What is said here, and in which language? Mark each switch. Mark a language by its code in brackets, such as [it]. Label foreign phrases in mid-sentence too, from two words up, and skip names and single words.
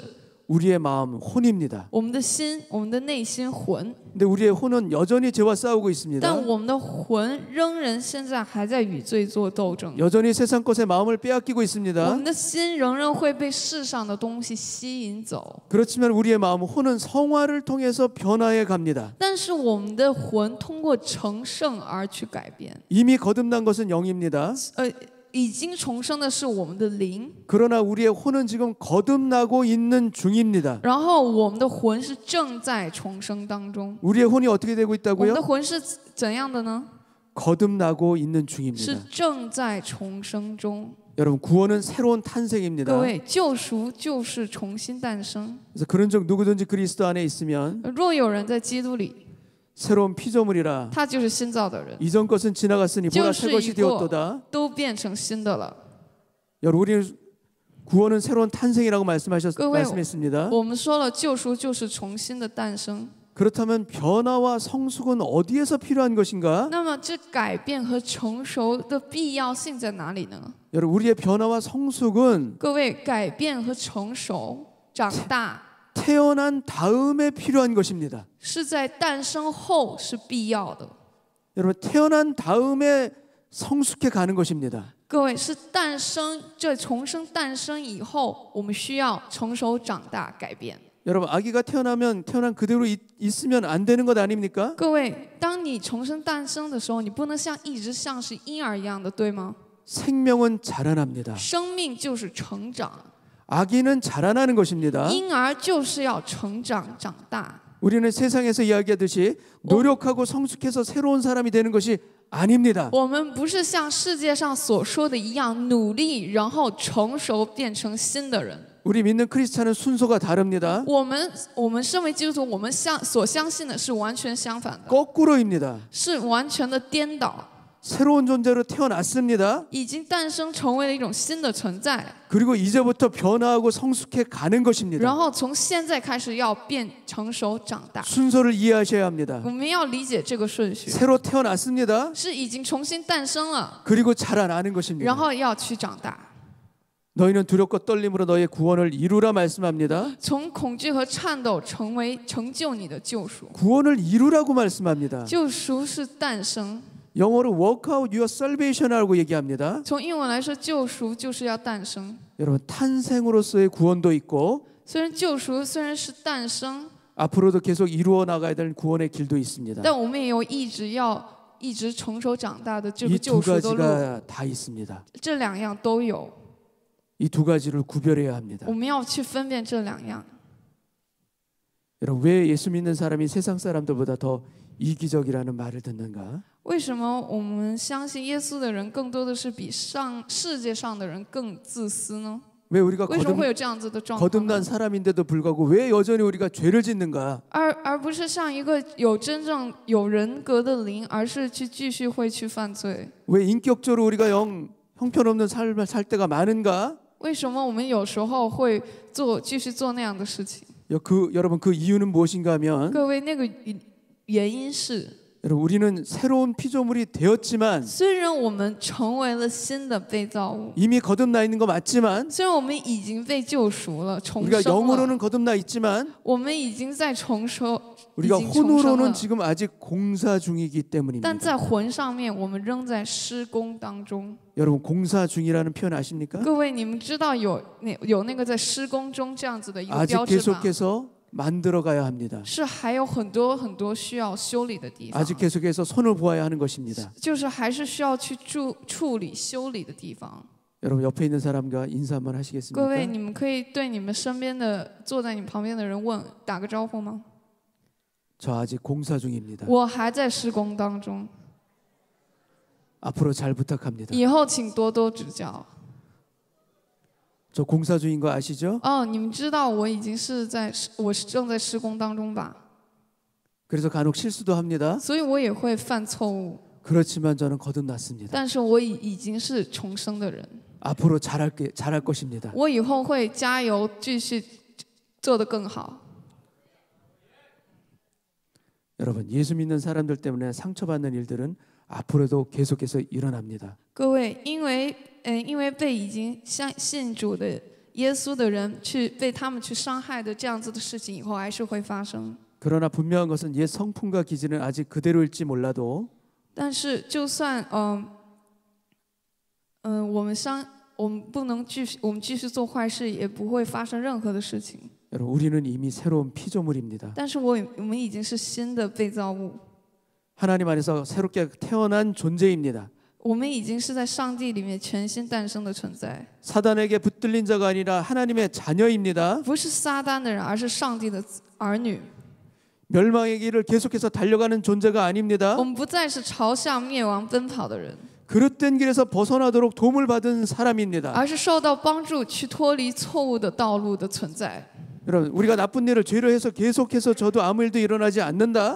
[ko] 우리의 마음 혼입니다. [zh] 我们的心，我们的内心魂。 [ko] 근데 우리의 혼은 여전히 죄와 싸우고 있습니다. [zh] 但我们的魂仍然现在还在与罪做斗争， [ko] 여전히 세상 것에 마음을 빼앗기고 [zh] 我 [ko] 있습니다. [zh] 们的心仍然会被世上的东西吸引走。 [ko] 그렇지만 우리의 마음 혼은 성화를 통해서 변화해 갑니다. [zh] 但是我们的魂通过成圣而去改变。 [ko] 이미 거듭난 것은 영입니다. [zh] 已经重生的是我们的灵， [ko] 그러나 우리의 혼은 지금 거듭나고 있는 중입니다. [zh] 然后我们的魂是正在重生当中。 [ko] 우리의 혼이 어떻게 되고 [zh] 我们的 [ko] 있다고요? [zh] 魂是怎样的呢？ [ko] 거듭나고 있는 [zh] 是 [ko] 중입니다. [zh] 正在重生中。 [ko] 여러분, 구원은 새로운 탄생입니다. [zh] 各位，救赎就是重新诞生。 [ko] 그래서 그런즉 누구든지 그리스도 안에 있으면 [zh] 若有人在基督里， [ko] 새로운 피조물이라 [zh] 他就是新造的人， [ko] 이전 것은 지나갔으니 보라 새 [zh] 旧事 [ko] 것이 [zh] 已过 [ko] 되었도다. [zh] 都变成新的了。 [ko] 여러분, 우리는 구원은 새로운 탄생이라고 [zh] 各位， [ko] 말씀했습니다. [zh] 我们说了，救赎就是重新的诞生。 [ko] 그렇다면 변화와 성숙은 어디에서 필요한 것인가? [zh] 那么，这改变和成熟的必要性在哪里呢？ [ko] 여러분, 우리의 변화와 성숙은 [zh] 各位，改变和成熟、长大， [ko] 태어난 다음에 필요한 것입니다. [zh] 是在诞生后是必要的。 [ko] 여러분, 태어난 다음에 성숙해 가는 것입니다. [zh] 各位，是这重生诞生以后，我们需要成熟、长大、改变。 [ko] 여러분, 아기가 태어나면 태어난 그대로 있으면 안 되는 것 아닙니까? [zh] 各位，当你重生诞生的时候，你不能一直像是婴儿一样的，对吗？ [ko] 생명은 자라납니다. [zh] 生命就是成长， [ko] 아기는 자라나는 것입니다. [zh] 婴儿就是要成长、长大。 [ko] 우리는 세상에서 이야기하듯이 노력하고 성숙해서 새로운 사람이 되는 것이 아닙니다. [zh] 我们不是像世界上所说的一样努力，然后成熟变成新的人。 [ko] 우리 믿는 크리스찬은 순서가 다릅니다. [zh] 我们身为基督徒，我们所相信的是完全相反的， [ko] 거꾸로입니다. [zh] 是完全的颠倒。 [ko] 새로운 존재로 태어났습니다. [zh] 已经诞生成为了一种新的存在， [ko] 그리고 이제부터 변화하고 성숙해 가는 것입니다. [zh] 然后从现在开始要变成熟长大。 [ko] 순서를 이해하셔야 합니다. [zh] 我们要理解这个顺序， [ko] 새로 태어났습니다. [zh] 是已经重新诞生了， [ko] 그리고 자라나는 [zh] 然 [ko] 것입니다. [zh] 后要去长大。 [ko] 너희는 두렵고 떨림으로 너의 구원을 이루라 말씀합니다. [zh] 从恐惧和颤抖成就你的救赎。 [ko] 구원을 이루라고 말씀합니다. [zh] 救赎是诞生， [ko] 영어로 [en] work out your salvation [ko] 이라고 얘기합니다. [zh] 从英文来说，救赎就是要诞生。 [ko] 여러분, 탄생으로서의 구원도 있고 [zh] 虽然救赎虽然是诞生， [ko] 앞으로도 계속 이루어 나가야 될 구원의 길도 있습니다. [zh] 但我们也有一直成熟长大的这个 [ko] 이 두 [zh] 救赎的路， [ko] 가지가 다 있습니다. [zh] 这两样都有， [ko] 이 두 가지를 구별해야 합니다. [zh] 我们要去分辨这两样。 [ko] 여러분 왜 예수 믿는 사람이 세상 사람들보다 더 이기적이라는 말을 듣는가? [zh] 为什么我们相信耶稣的人更多的是比世界上的人更自私呢？ [ko] 왜 우리가 [zh] 为什么会有这样子的状况呢？ [ko] 거듭난 사람인데도 불구하고 왜 여전히 우리가 죄를 짓는가? [zh] 而不是像一个真正有人格的灵，而是继续会去犯罪？ [ko] 왜 인격적으로 우리가 형편없는 삶을 살 때가 많은가? [zh] 为什么我们有时候会继续做那样的事情？ [ko] 여러분 그 이유는 무엇인가 하면 [zh] 各位，那个原因是， [ko] 여러분 우리는 새로운 피조물이 되었지만 [zh] 虽然我们成为了新的被造物， [ko] 이미 거듭나 있는 거 맞지만 [zh] 虽然我们已经被救赎了、重 [ko] 우리가 [zh] 生了， [ko] 영으로는 거듭나 있지만 [zh] 我们已经在重生， [ko] 우리가 [zh] 已经重生 [ko] 혼으로는 [zh] 了， [ko] 지금 아직 공사 중이기 [zh] 但 [ko] 때문입니다. [zh] 在魂上面，我们仍在施工当中。 [ko] 여러분 공사 중이라는 표현 아십니까? [zh] 各位，你们知道有那个在施工中这样子的一个 [ko] 아직 [zh] 标志吗？ [ko] 계속해서 만들어 가야 합니다. [zh] 是还有很多需要修理的地方， [ko] 아직 계속해서 손을 보아야 하는 것입니다. [zh] 就是还是需要去处理修理的地方。 [ko] 여러분 옆에 있는 사람과 인사 한번 [zh] 各位， [ko] 하시겠습니까? [zh] 你们可以对你们身边的坐在你旁边的人打个招呼吗？ [ko] 저 아직 공사 중입니다. [zh] 我还在施工当中， [ko] 앞으로 잘 부탁합니다. [zh] 以后请多多指教。 [ko] 저 공사 중인 거 아시죠? [zh] 哦，你们知道我正在施工当中吧？ [ko] 그래서 간혹 실수도 합니다. [zh] 所以我也会犯错误， [ko] 그렇지만 저는 거듭났습니다. [zh] 但是我已经是重生的人， [ko] 앞으로 잘할 것입니다. [zh] 我以后会加油，继续做得更好。 [ko] 여러분 예수 믿는 사람들 때문에 상처받는 일들은 앞으로도 계속해서 일어납니다. [zh] 各位，因为被已经信主的耶稣的人被他们去伤害的这样子的事情，以后还是会发生。 [ko] 그러나 분명한 것은 옛 성품과 기질은 아직 그대로일지 몰라도 [zh] 但是，就算我们不能我们继续做坏事，也不会发生任何的事情。 [ko] 여러분 우리는 이미 새로운 피조물입니다. [zh] 但是我们已经是新的被造物， [ko] 하나님 안에서 새롭게 태어난 존재입니다. [zh] 我们已经是在上帝里面全新诞生的存在， [ko] 사단에게 붙들린 자가 아니라 하나님의 자녀입니다. [zh] 不是撒旦的人，而是上帝的儿女。 [ko] 멸망의 길을 계속해서 달려가는 존재가 아닙니다. [zh] 我们不再是朝向灭亡奔跑的人， [ko] 그릇된 길에서 벗어나도록 도움을 받은 사람입니다. [zh] 而是受到帮助去脱离错误的道路的存在。 [ko] 여러분 우리가 나쁜 일을 죄로 해서 계속해서 저도 아무 일도 일어나지 않는다.